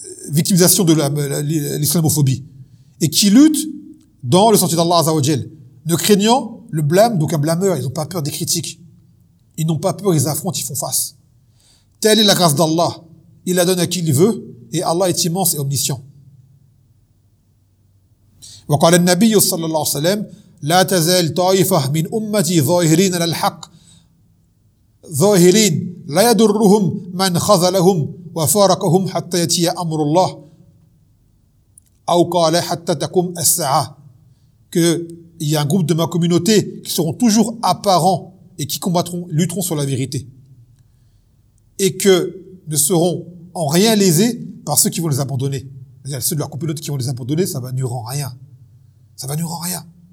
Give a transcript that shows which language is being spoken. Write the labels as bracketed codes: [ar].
[fr] victimisation de l'islamophobie et qui lutte dans le sentier d'Allah Azzawajal, ne craignant le blâme d'aucun blâmeur. Ils n'ont pas peur des critiques. Ils n'ont pas peur, ils affrontent, ils font face. Telle est la grâce d'Allah. Il la donne à qui il veut et Allah est immense et omniscient. [ar] وقال النبي صلى الله عليه وسلم لا تزال طائفة من أمتي ظاهرين على الحق ظاهرين لا يضرهم من خذلهم وفارقهم حتى يأتي أمر الله أو قال حتى تقوم الساعة. [fr] Que il y a un groupe de ma communauté qui seront toujours apparents et qui combattront, lutteront sur la vérité et que ne seront en rien lésés par ceux qui vont les abandonner. C'est-à-dire ceux de leur communauté qui vont les abandonner, ça va nuire en rien. Ça va nuire en rien.